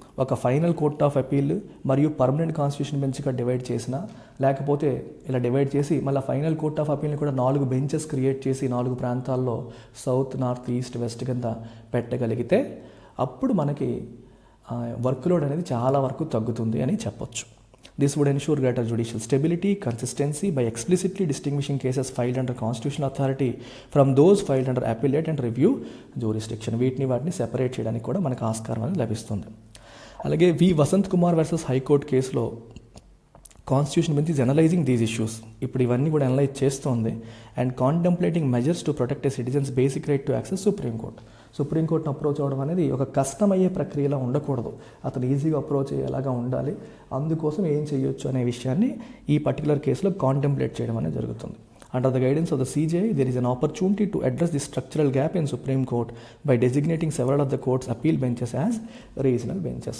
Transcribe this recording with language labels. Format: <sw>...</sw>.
<te>ఒక final court of appeal మరియు permanent constitution బెంచ్గా divide చేసినా, లేకపోతే ఇలా డివైడ్ చేసి మళ్ళీ ఫైనల్ కోర్ట్ ఆఫ్ అపీల్ని కూడా 4 బెంచెస్ క్రియేట్ చేసి 4 ప్రాంతాల్లో సౌత్, నార్త్, ఈస్ట్, వెస్ట్ కింద పెట్టగలిగితే అప్పుడు మనకి వర్క్ లోడ్ అనేది చాలా వరకు తగ్గుతుంది అని చెప్పొచ్చు.</te> <en>This would ensure greater judicial stability, consistency by explicitly distinguishing cases filed under constitutional authority from those filed under appellate and review jurisdiction.</en> <te>వాటిని సెపరేట్ చేయడానికి కూడా మనకు ఆస్కారం అనేది లభిస్తుంది. అలాగే వి వసంత్ కుమార్ వర్సెస్ హైకోర్టు కేసులో constitution bench</te> <en>Is analysing these issues.</en> <te>ఇప్పుడు ఇవన్నీ కూడా అనలైజ్ చేస్తోంది</te> <en>and contemplating measures to protect a citizens basic right to access</en> <te>సుప్రీంకోర్టును అప్రోచ్ అవ్వడం అనేది ఒక కష్టమయ్యే ప్రక్రియలా ఉండకూడదు, అతను ఈజీగా అప్రోచ్ అయ్యేలాగా ఉండాలి. అందుకోసం ఏం చేయొచ్చు అనే విషయాన్ని ఈ పర్టికులర్ కేసులో కాంటెంప్లేట్ చేయడం అనేది జరుగుతుంది.</te> <en>Under the guidance of the CJI, there is an opportunity to address the structural gap in Supreme Court by designating several of the court's appeal benches as regional benches.</en>